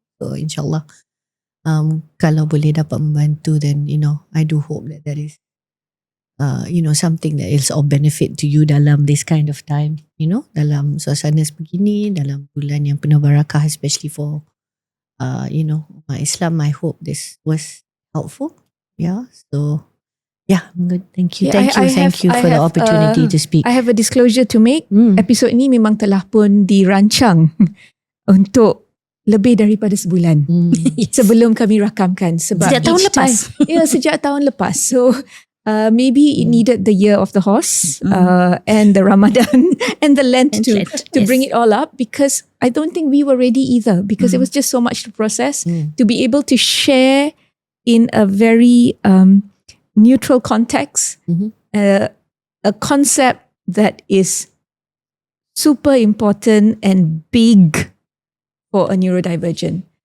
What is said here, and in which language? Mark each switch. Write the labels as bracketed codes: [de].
[en] So [ms] insyaAllah, kalau boleh dapat membantu, [en] then I do hope that there is something that is of benefit to you dalam this kind of time, [ms] dalam suasana sebegini, dalam bulan yang penuh barakah, [en] especially for my Islam. I hope this was helpful. So I'm good. Thank you. Thank you for the opportunity to speak. I have a disclosure to make. [ms] Episod ni memang telah pun dirancang untuk lebih daripada sebulan sebelum kami rakamkan. Sebab sejak tahun lepas. Sejak tahun lepas. [en] So maybe it needed the year of the horse and the Ramadan and the Lent to bring it all up, because I don't think we were ready either, because it was just so much to process, to be able to share in a very neutral context, a concept that is super important and big for a neurodivergent.